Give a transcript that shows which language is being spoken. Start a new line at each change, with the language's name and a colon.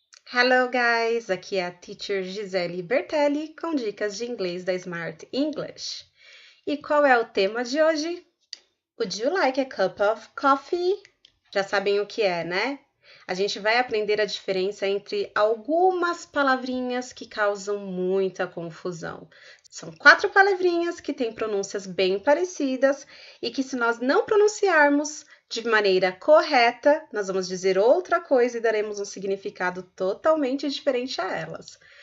English: Hello guys,
Portuguese: aqui é a Teacher Gisele Bertelli com dicas de inglês da Smart English. E qual é o tema de hoje?
English: Would you like a cup of coffee?
Portuguese: Já sabem o que é, né? A gente vai aprender a diferença entre algumas palavrinhas que causam muita confusão. São 4 palavrinhas que têm pronúncias bem parecidas e que, se nós não pronunciarmos de maneira correta, nós vamos dizer outra coisa e daremos um significado totalmente diferente a elas.